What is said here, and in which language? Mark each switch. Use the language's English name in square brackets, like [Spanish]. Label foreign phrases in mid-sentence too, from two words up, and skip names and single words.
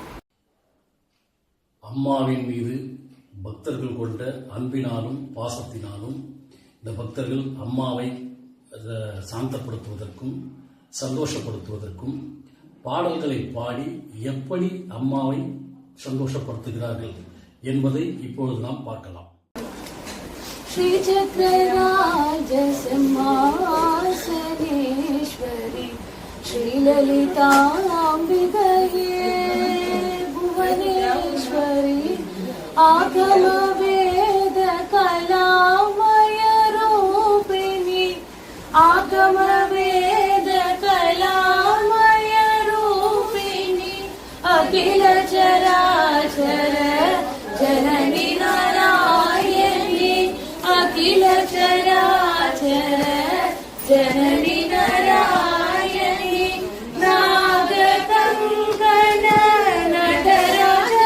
[Tamil] அம்மாவின் மீது பக்தர்கள் கொண்ட அன்பினாலும் பாசத்தினாலும் இந்த பக்தர்கள் அம்மாவை சாந்தப்படுத்துவதற்கும் சந்தோஷப்படுத்துவதற்கும் பாடல்களை பாடி எப்படி அம்மாவை சந்தோஷப்படுத்துகிறார்கள் என்பதை இப்பொழுது நாம் பார்க்கலாம். [Sanskrit] श्री चक्रराज सिंहासनेश्वरी श्री ललितांबिकये भुवनेश्वरी आगम वेद कलामय रूपिणी आगम वेद कलामय रूपिणी अखिल चराचर जननी नारायणी अखिल चराचर जननी नारायणी नाग कंकण नटरा